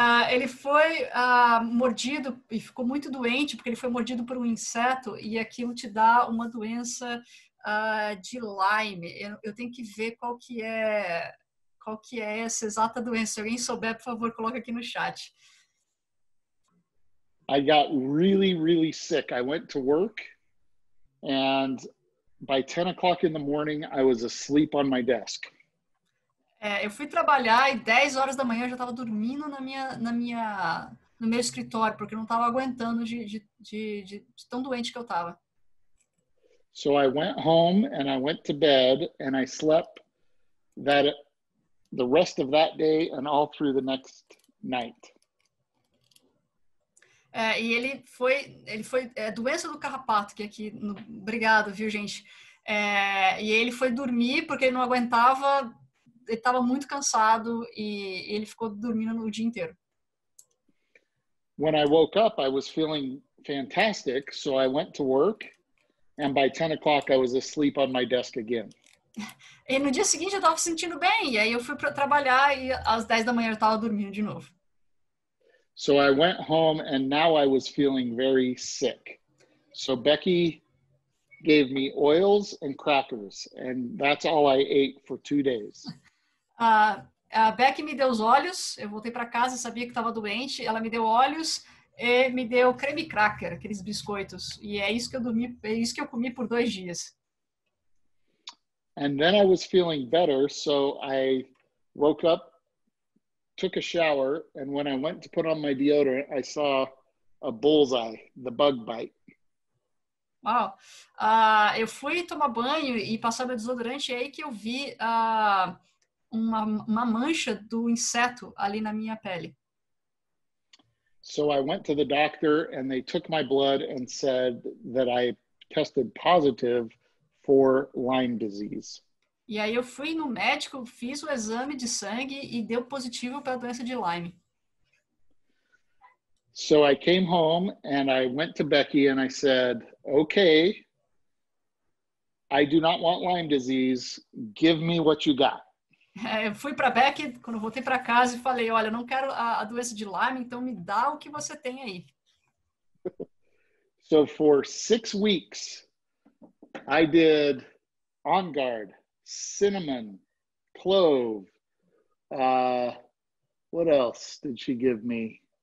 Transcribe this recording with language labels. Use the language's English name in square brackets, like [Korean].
[Portuguese] Ele foi mordido e ficou muito doente porque ele foi mordido por um inseto e aquilo te dá uma doença de Lyme. Eu tenho que ver qual que é essa exata doença. Se alguém souber, por favor, coloca aqui no chat. [English] I got really, really sick. I went to work, and by 10 o'clock in the morning, I was asleep on my desk. [Portuguese] Eu fui trabalhar e 10 horas da manhã eu já estava dormindo no meu escritório, porque eu não estava aguentando de tão doente que eu estava. [English] So I went home and I went to bed and I slept the rest of that day and all through the next night. [Portuguese] E ele foi doença do carrapato, que aqui, obrigado, viu, gente? E ele foi dormir porque ele não aguentava, ele estava muito cansado e ele ficou dormindo o dia inteiro. [English] When I woke up, I was feeling fantastic, so I went to work, and by 10 o'clock, I was asleep on my desk again. [Portuguese] E no dia seguinte eu estava se sentindo bem, e aí eu fui para trabalhar e às 10 da manhã eu estava dormindo de novo. [English] So I went home and now I was feeling very sick. So Becky gave me oils and crackers, and that's all I ate for 2 days. [Portuguese] A Becky me deu os óleos, eu voltei para casa, sabia que estava doente, ela me deu óleos e me deu creme cracker, aqueles biscoitos, e é isso que eu comi por 2 dias. [English] And then I was feeling better, so I woke up, took a shower, and when I went to put on my deodorant, I saw a bullseye, the bug bite. [Portuguese] Uau! Eu fui tomar banho e passar meu desodorante, e aí que eu vi uma mancha do inseto ali na minha pele. [English] So I went to the doctor and they took my blood and said that I tested positive for Lyme disease. [Portuguese] E aí eu fui no médico, fiz o exame de sangue e deu positivo para a doença de Lyme. [English] So I came home and I went to Becky and I said, okay, I do not want Lyme disease. Give me what you got. [Portuguese] Eu fui para Becky, quando eu voltei para casa, e falei, olha, eu não quero a doença de Lyme, então me dá o que você tem aí. [English] So for 6 weeks, I did On Guard, cinnamon, clove. What else did she give me?